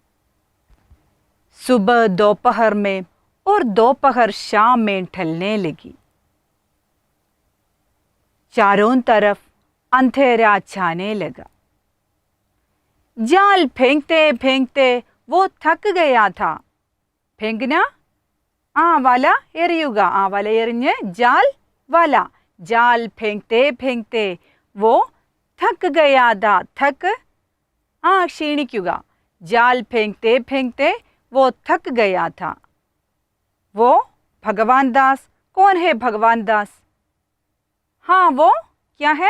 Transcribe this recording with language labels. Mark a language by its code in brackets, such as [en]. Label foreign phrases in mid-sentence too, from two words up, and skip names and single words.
[hi] सुबह दोपहर में और दोपहर शाम में ढलने लगी। चारों तरफ अंधेरा छाने लगा। जाल फेंकते फेंकते वो थक गया था। फेंकना [ml] വല എറിയുക, വല എറിഞ്ഞ് [hi] जाल फेंकते फेंकते वो थक गया था। [ml] थक ക്ഷീണിക്കുക। [hi] जाल फेंकते फेंकते वो थक गया था। वो भगवान दास कौन है? भगवान दास, हाँ, वो क्या है?